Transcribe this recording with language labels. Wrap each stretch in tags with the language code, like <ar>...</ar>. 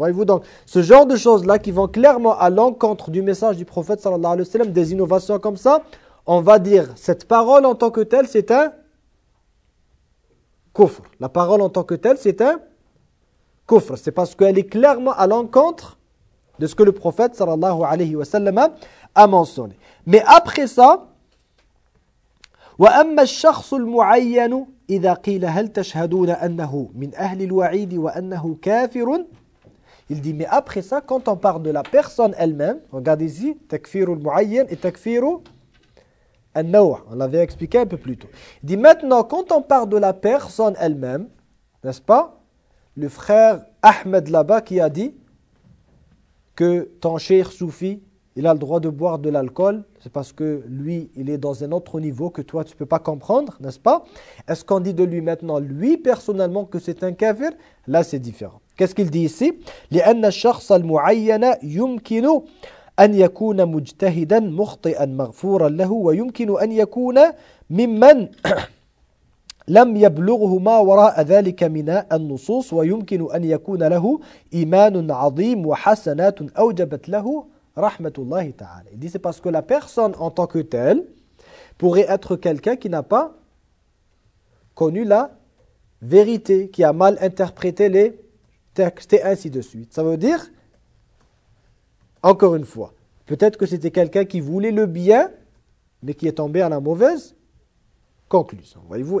<fr>Voyez-vous donc, ce genre de choses-là qui vont clairement à l'encontre du message du prophète sallallahu alayhi wa sallam, des innovations comme ça, on va dire, cette parole en tant que telle, c'est un kufr. La parole en tant que telle, c'est un kufr. C'est parce qu'elle est clairement à l'encontre de ce que le prophète sallallahu alayhi wa sallam a mentionné. Mais après ça,</fr> <ar>وَأَمَّا الشَّخْصُ الْمُعَيَّنُ إِذَا قِيلَ هَلْ تَشْهَدُونَ أَنَّهُ مِنْ أَهْلِ الْوَعِيدِ وَأَنَّهُ كَافِرٌ.</ar> <fr>Il dit, mais après ça, quand on parle de la personne elle-même, regardez ici, تَكْفِيرُ الْمُعَيَّنُ et تَكْفِيرُ النَّوَّ. On l'avait expliqué un peu plus tôt. Il dit, maintenant, quand on parle de la personne elle-même, n'est-ce pas, le frère Ahmed là-bas qui a dit que ton cher soufi, il a le droit de boire de l'alcool, c'est parce que lui, il est dans un autre niveau que toi, tu ne peux pas comprendre, n'est-ce pas? Est-ce qu'on dit de lui maintenant, lui personnellement, que c'est un kafir? Là, c'est différent. Qu'est-ce qu'il dit ici?</fr> <ar>لِأَنَّ الشَّخْصَ الْمُعَيَّنَ يُمْكِنُ أَنْ يَكُونَ مُجْتَهِدًا مُخْطِئًا مَغْفُورًا لَهُ وَيُمْكِنُ أَنْ يَكُونَ مِمَّنْ لم يبلغه ما وراء ذلك من النصوص ويمكن أن يكون له إيمان عظيم وحسنات أوجبت له Rahmatullahi ta'ala.</ar> <fr>Il dit, c'est parce que la personne en tant que telle pourrait être quelqu'un qui n'a pas connu la vérité, qui a mal interprété les textes et ainsi de suite. Ça veut dire, encore une fois, peut-être que c'était quelqu'un qui voulait le bien, mais qui est tombé à la mauvaise conclusion. Voyez-vous?</fr>